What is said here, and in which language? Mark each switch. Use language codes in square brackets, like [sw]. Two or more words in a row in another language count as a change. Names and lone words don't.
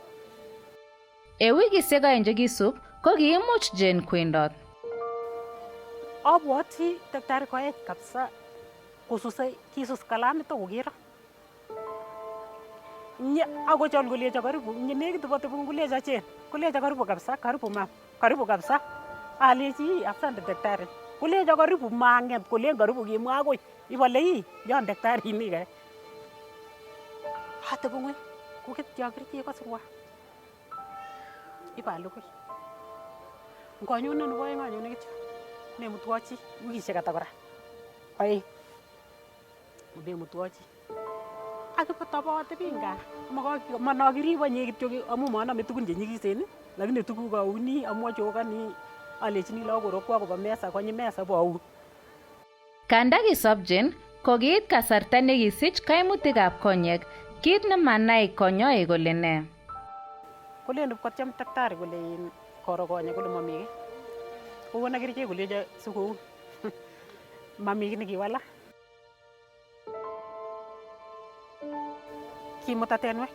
[kln] E wikisiek aeng chekisub ko kiimuch Jane kwendot. Abwoti daktari koech kabisa kosusei kisus kalamit akokero. Akochol kolecho karibu nekit botebu kolecho Jane. Kolecho [sw] karibu kabisa, karibu ma'am. Karibu kabisa. [kln] Alechi [sw] asante daktari. [kln] Kolecho karibu mang'et kolen karibu kimwa akoi. Ibole yon daktari ini kae. Atebu ng'weny koketyo kerichek kosirwa. Ipalugui. Nganyone nebo aeng anyone kityo. Memutwo chi wikisiek ata kora. Aeng. Memutwo chi. Akipotabotebi gaa. Manakiribanye kityo amu maname tugun chenyikisen lakini tuguk auni amwachokani alechini lagok koba mesa konyi mesa boun. Kanda kisop Jane ko kiit kasarta nekisich kaimutikab konyek. Kit nemanai konyoik kole ne. Kolen ipkotyem daktari kole koro konyek kole mami ki. Kokona kerichek kolecho sikoun. Mami ki nekiwala. Kimuta Tenwek.